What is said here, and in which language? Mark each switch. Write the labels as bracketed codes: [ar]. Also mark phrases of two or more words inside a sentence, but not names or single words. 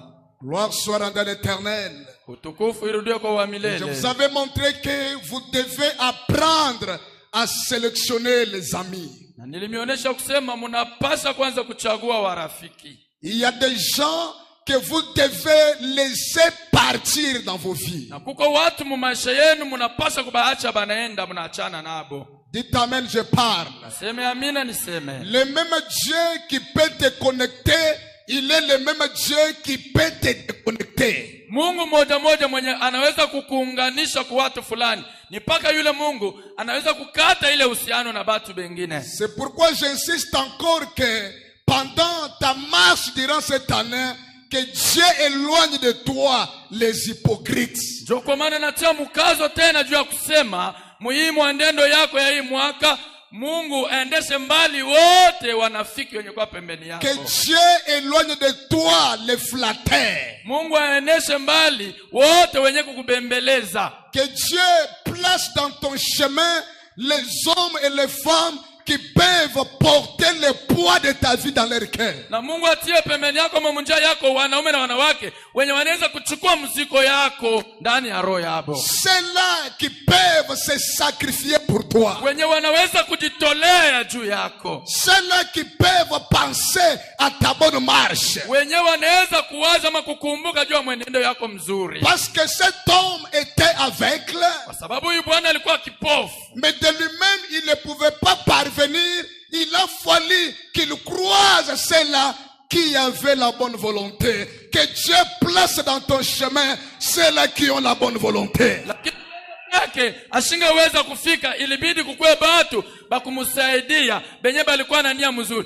[fr] Gloire soit rendue à l'Éternel. [sw] Utukufu irudie kwa milele. [fr] Je vous avais montré que vous devez apprendre à sélectionner les amis. [sw] Na nilimionyesha kusema mnapaswa kwanza kuchagua warafiki. [fr] Il y a des gens que vous devez laisser partir dans vos vies. [sw] Na kuko watu mu maisha yenu mnapaswa kubaacha banaenda mnaachana nabo. [fr] Dites amen, je parle. [sw] Naseme amina niseme. [fr] Le même Dieu qui peut te connecter, il est le même Dieu qui peut te déconnecter. [sw] Mungu moja moja mwenye anaweza kukuunganisha kwa watu fulani, ni paka yule Mungu anaweza kukata ile uhusiano na watu wengine. [fr] C'est pourquoi j'insiste encore que pendant ta marche durant cette année, que Dieu éloigne de toi les hypocrites. [sw] Ndio kwa maana natia mkazo tena juu ya kusema muhimu wa ndendo yako ya hii mwaka, Mungu aendeshe mbali wote wanafiki wenye kwa pembeni yako. [fr] Que Dieu éloigne de toi les flatteurs. [sw] Mungu aendeshe mbali wote wenye kukubembeleza. [fr] Que Dieu place dans ton chemin les hommes et les femmes qui peuvent porter le poids de ta vie dans leur cœur. [sw] Na Mungu atie pembeni yako mamunja yako wanaume na wanawake wenye wanaweza kuchukua mzigo yako ndani ya roho yako. [fr] Ceux-là qui peuvent se sacrifier pour toi. [sw] Wenye wanaweza kujitolea juu yako. [fr] Ceux-là qui peuvent penser à ta bonne marche. [sw] Wenye wanaweza kuwaza ama kukumbuka juu ya mwenendo yako mzuri. [fr] Parce que cet homme était aveugle. [sw] Kwa sababu huyu bwana alikuwa kipofu. [fr] Mais de lui-même, il ne pouvait pas parvenir. Il a fallu qu'il croise ceux-là qui avaient la bonne volonté. Que Dieu place dans ton chemin ceux-là qui ont la bonne volonté. [sw] Yake asingeweza kufika, ilibidi kukue batu bakumusaidia benye balikuwa na nia mzuri.